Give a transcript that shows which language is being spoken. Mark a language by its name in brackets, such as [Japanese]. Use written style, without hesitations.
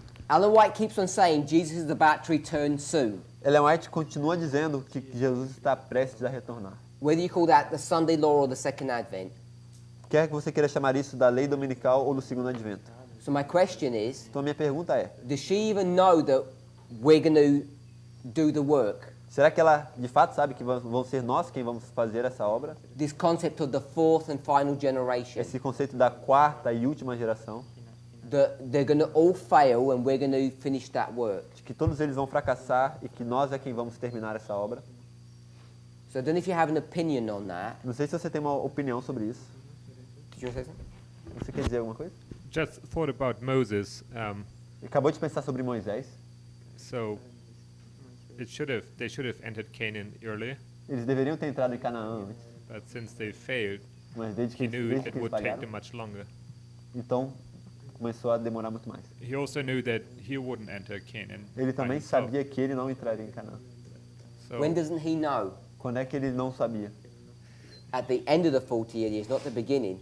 [English] Ellen White keeps on saying Jesus is about to return soon. [Portuguese] Ellen White continua dizendo que Jesus está prestes a retornar. [English] Whether you call that the Sunday law or the second advent. [Portuguese] Quer que você queira chamar isso da lei dominical ou do segundo advento. [English] So my question is, [Portuguese] Então minha pergunta é, [English] does she even know that we're going to do the work? [Portuguese] será que ela de fato sabe que vão ser nós quem vamos fazer essa obra? [English] This concept of the fourth and final generation. [Portuguese] Esse conceito da quarta e última geração, [English] That they're going to all fail and we're going to finish that work. [Portuguese] de que todos eles vão fracassar e que nós é quem vamos terminar essa obra. [English] So I don't know if you have an opinion on that. [Portuguese] Não sei se você tem uma opinião sobre isso. [English] Did you want to say something? [Portuguese] Você quer dizer alguma coisa? [English] Just thought about Moses. [Portuguese] Acabou de pensar sobre Moisés. [English] So they should have entered Canaan earlier, [Portuguese] Eles deveriam ter entrado em Canaã antes, [English] but since they failed, [Portuguese] mas desde que [English] he knew [Portuguese] eles [English] it would take [Portuguese] falharam, [English] them much longer. [Portuguese] então começou a demorar muito mais. [English] He also knew that he wouldn't enter Canaan. [Portuguese] Ele [English] by [Portuguese] também [English] himself. [Portuguese] sabia que ele não entraria em Canaã. [English] So When doesn't he know? [Portuguese] Quando é que ele não sabia? [English] At the end of the 40 years, not the beginning.